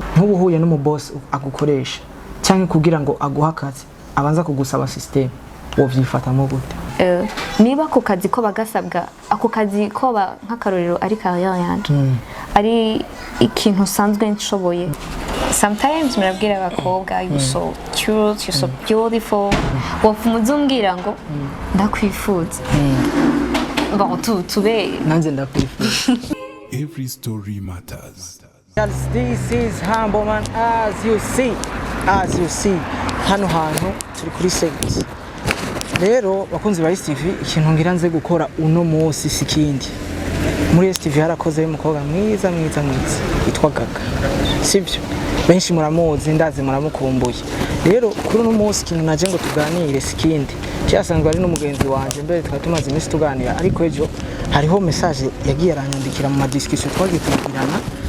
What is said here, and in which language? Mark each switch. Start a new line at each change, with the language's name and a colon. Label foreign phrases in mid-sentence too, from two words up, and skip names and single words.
Rundi: ntubuhuye n'umu boss agukoresha cyangwa kugira ngo aguha akazi abanza kugusaba system wovyifatamo gute niba ku kazi ko bagasabwa ako kazi ko nk'akarorero ari carrière yanje ari ikintu sanzwe nshoboye sometimes murabwira abakobwa
English: you so cute you so beautiful
Rundi: wafumuzumbwira ngo ndakwifuza bon tube nanze ndakwifuza
English: every story matters. This is Humble Man as you see
Rundi: hano hantu turi kuri segment rero bakunzi ba STV ikintu ngira nze gukora uno munsi sikindi muri STV harakoze umukobwa mwiza yitwa Gaga sibyo benshi muramuzi ndazi muramukumbuye rero kuri uno munsi ikintu naje ngo tuganire sikindi cyasanzwe ari n'umugenzi wanje mbere twatumaze iminsi tuganira ariko ejo hariho message yagiye aranyandikira mu discussion twagiye kugirana